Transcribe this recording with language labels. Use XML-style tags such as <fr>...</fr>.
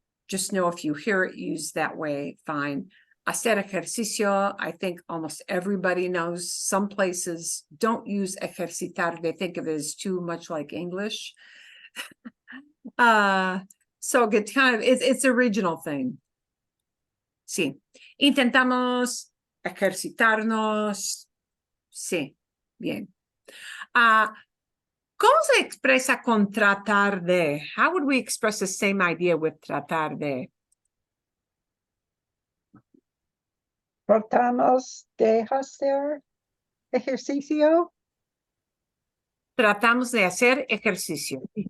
<en>Just know if you hear it used that way, fine.</en> <es>Hacer ejercicio,</es> <en>I think almost everybody knows. Some places don't use ejercitar. They think of it as too much like English. So it kind of, it's a regional thing.</en> <es>Sí. Intentamos ejercitarnos. Sí. Bien. ¿Cómo se expresa con tratar de?</es> <en>How would we express the same idea with tratar de?</en> <es>Tratamos de hacer ejercicio. Tratamos de hacer ejercicio.</es>